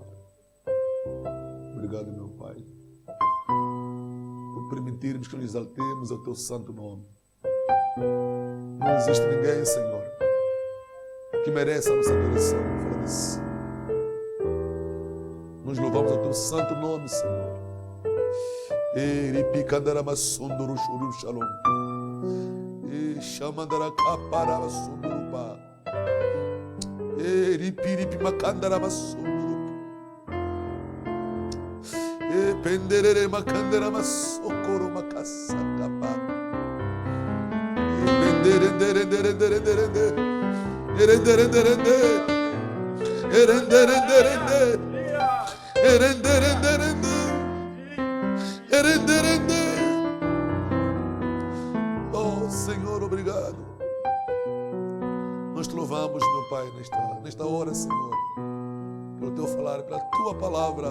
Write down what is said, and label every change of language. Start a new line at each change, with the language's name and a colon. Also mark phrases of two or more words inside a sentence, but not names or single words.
Portuguese: Obrigado, meu Pai, por permitirmos que nos exaltemos ao teu santo nome. Não existe ninguém, Senhor, que mereça a nossa adoração. Fora disso, nós louvamos o teu santo nome, Senhor. Eripicandaramasunduru shuru shalom. Chamandara kapara sundurupa. Eripiripi makandara masunduru. Penderere makandara masokoro makasakapa. Penderere. Oh, Senhor, obrigado. Nós te louvamos, meu Pai, nesta hora, Senhor, pelo teu falar, pela tua palavra.